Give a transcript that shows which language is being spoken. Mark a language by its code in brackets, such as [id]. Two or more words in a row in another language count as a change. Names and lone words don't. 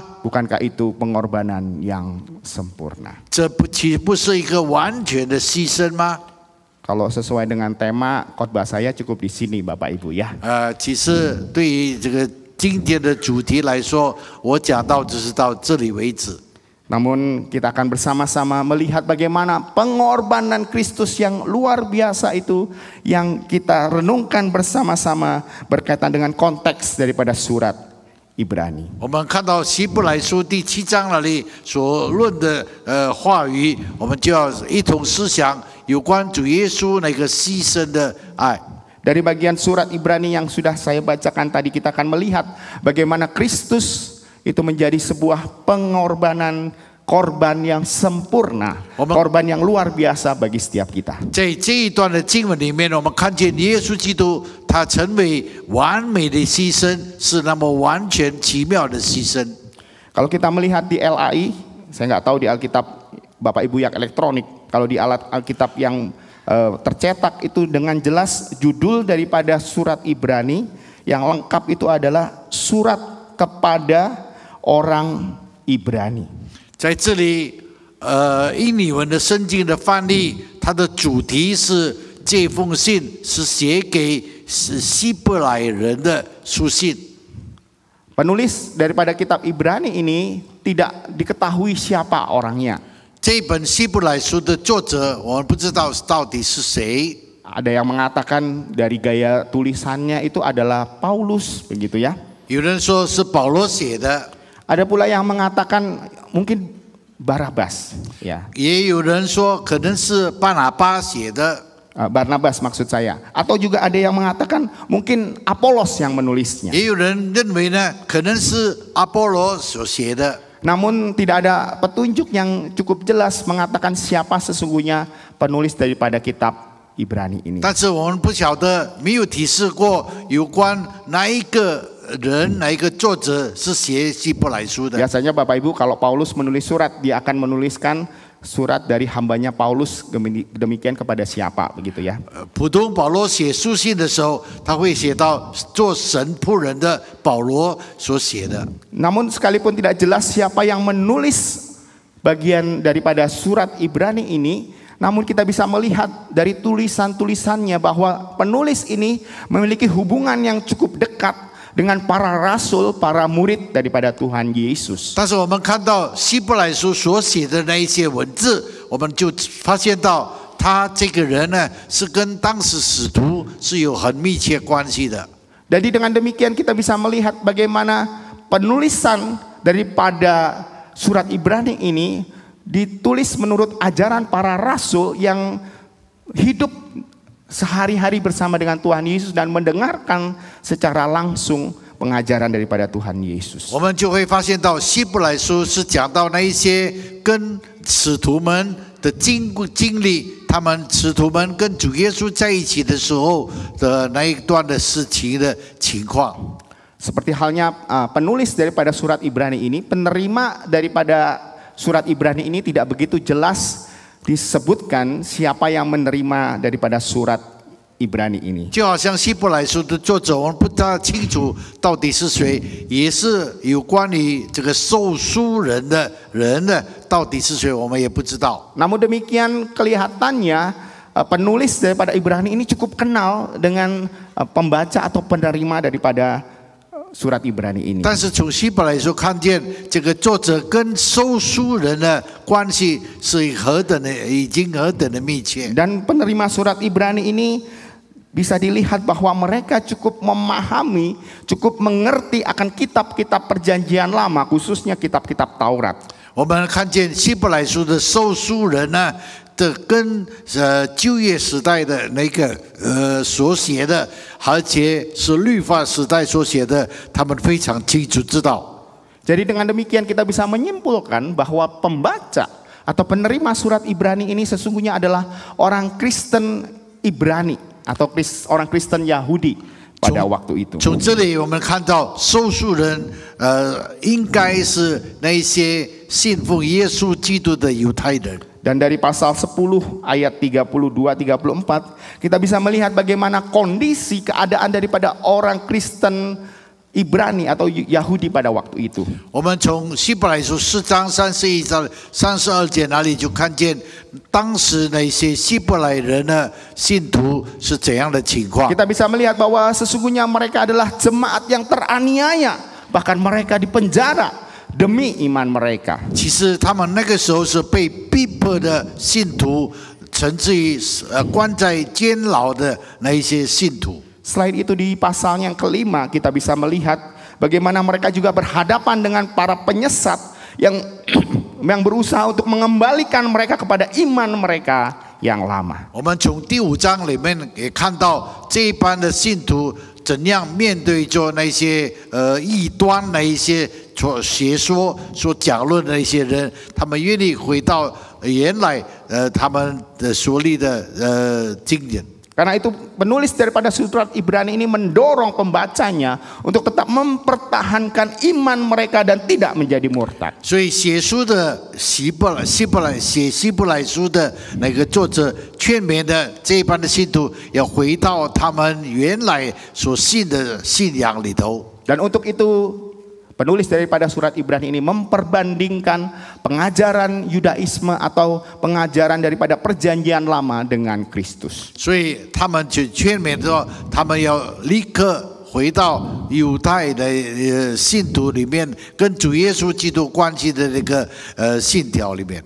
[id] Bukankah itu pengorbanan yang sempurna? [zh] 这岂不是一个完全的牺牲吗？ [id] Kalau sesuai dengan tema khotbah saya cukup di sini, Bapak Ibu ya. [zh] 其实对于这个今天的主题来说，我讲到只是到这里为止。 [id] Namun kita akan bersama-sama melihat bagaimana pengorbanan Kristus yang luar biasa itu yang kita renungkan bersama-sama berkaitan dengan konteks daripada surat Ibrani. [zh] 我们看到希伯来书第7章那里所论的话语，我们就要一同思想有关主耶稣那个牺牲的爱。 [id] Dari bagian surat Ibrani yang sudah saya bacakan tadi, kita akan melihat bagaimana Kristus itu menjadi sebuah pengorbanan, korban yang sempurna, korban yang luar biasa bagi setiap kita. [zh] 在这一段的经文里面，我们看见耶稣基督他成为完美的牺牲，是那么完全奇妙的牺牲。 [id] Kalau kita melihat di LAI, saya nggak tahu di Alkitab Bapak Ibu yang elektronik, kalau di alat Alkitab yang tercetak itu dengan jelas judul daripada surat Ibrani yang lengkap itu adalah surat kepada orang Ibrani. [zh] 在这里，英语文的圣经的翻译，它的主题是这封信是写给希伯来人的书信。 [id] Penulis daripada kitab Ibrani ini tidak diketahui siapa orangnya. [zh] 这本希伯来书的作者，我们不知道到底是谁。 [id] Ada yang mengatakan dari gaya tulisannya itu adalah Paulus, begitu ya. [zh] 有人说是保罗写的， [id] Ada pula yang mengatakan mungkin Barnabas, ya. [zh] 也有人说可能是巴拿巴写的， [id] Barnabas maksud saya. Atau juga ada yang mengatakan mungkin Apolos yang menulisnya. [zh] 也有人认为呢，可能是阿波罗所写的。 [id] Namun tidak ada petunjuk yang cukup jelas mengatakan siapa sesungguhnya penulis daripada kitab Ibrani ini. [zh] 但是我们不晓得，没有提示过有关哪一个人、哪一个作者是写希伯来书的。 [id] Biasanya Bapak Ibu kalau Paulus menulis surat, dia akan menuliskan surat dari hambanya Paulus demikian kepada siapa, begitu ya. [zh] 普通保罗写书信的时候，他会写到做神仆人的保罗所写的。 [id] Namun sekalipun tidak jelas siapa yang menulis bagian daripada surat Ibrani ini, namun kita bisa melihat dari tulisan-tulisannya bahwa penulis ini memiliki hubungan yang cukup dekat dengan para rasul, para murid daripada Tuhan Yesus. [zh] 但是我们看到希伯来书所写的那一些文字，我们就发现到他这个人呢，是跟当时使徒是有很密切关系的。 [id] Jadi dengan demikian kita bisa melihat bagaimana penulisan daripada surat Ibrani ini ditulis menurut ajaran para rasul yang hidup sehari-hari bersama dengan Tuhan Yesus dan mendengarkan secara langsung pengajaran daripada Tuhan Yesus. [zh] 我们就会发现到希伯来书是讲到那一些跟使徒们的经历，他们使徒们跟主耶稣在一起的时候的那一段的事情的情况。 [id] Seperti halnya penulis daripada surat Ibrani ini, penerima daripada surat Ibrani ini tidak begitu jelas disebutkan siapa yang menerima daripada surat Ibrani ini. [zh] 就好像希伯来书的作者，我们不大清楚到底是谁，也是有关于这个受书人的人呢，到底是谁，我们也不知道。 [id] Namun demikian kelihatannya penulis daripada Ibrani ini cukup kenal dengan pembaca atau penerima daripada surat Ibrani ini. [zh] 但是从希伯来书看见这个作者跟收书人的关系是何等的，已经何等的密切。 [id] Dan penerima surat Ibrani ini bisa dilihat bahwa mereka cukup memahami, cukup mengerti akan kitab-kitab perjanjian lama, khususnya kitab-kitab Taurat. [zh] 我们看见希伯来书的收书人呢，的跟旧约时代的那个所写的，而且是律法时代所写的，他们非常清楚知道。 [id] Jadi dengan demikian kita bisa menyimpulkan bahwa pembaca atau penerima surat Ibrani ini sesungguhnya adalah orang Kristen Ibrani atau orang Kristen Yahudi pada waktu itu. [zh] 从这里我们看到收书人，应该是那些信奉耶稣基督的犹太人。 [id] Dan dari pasal 10 ayat 32-34 kita bisa melihat bagaimana kondisi keadaan daripada orang Kristen Ibrani atau Yahudi pada waktu itu. [zh] 我们从希伯来书4章31章32节那里就看见当时那些希伯来人的信徒是怎样的情况。 [id] Kita bisa melihat bahwa sesungguhnya mereka adalah jemaat yang teraniaya, bahkan mereka dipenjara demi iman mereka. [zh] 其实他们那个时候是被逼迫的信徒，甚至于关在监牢的那一些信徒。 [id] Selain itu di pasal yang kelima kita bisa melihat bagaimana mereka juga berhadapan dengan para penyesat yang berusaha untuk mengembalikan mereka kepada iman mereka yang lama. [zh] 我们从第5章里面也看到这一班的信徒怎样面对着那些异端那一些所学说所讲论的那些人，他们愿意回到原来他们的所立的经典。 [id] Karena itu penulis daripada surat Ibrani ini mendorong pembacanya untuk tetap mempertahankan iman mereka dan tidak menjadi murtad. [zh] 所以写书的希伯来书的那个作者劝勉的这一班的信徒要回到他们原来所信的信仰里头。 [id] Dan untuk itu penulis daripada surat Ibrani ini memperbandingkan pengajaran Yudaisme atau pengajaran daripada perjanjian lama dengan Kristus. [zh] 所以他们就劝勉说，他们要立刻回到犹太的信徒里面，跟主耶稣基督关系的那个信条里面。